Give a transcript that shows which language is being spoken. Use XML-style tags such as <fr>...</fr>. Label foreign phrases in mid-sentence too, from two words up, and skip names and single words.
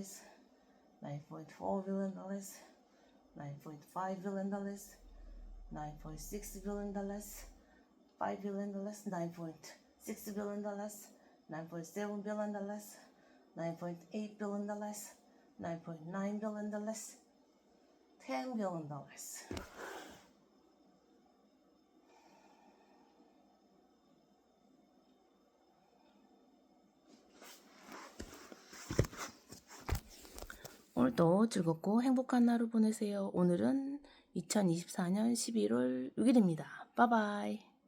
<en>$9.4 billion, $9.5 billion, $9.6 billion, $5 billion, $9.6 billion, $9.7 billion, $9.8 billion, $9.9 billion, $10 billion.</en> <ko>오늘도 즐겁고 행복한 하루 보내세요. 오늘은 2024년 11월 6일입니다. 빠바이.</ko>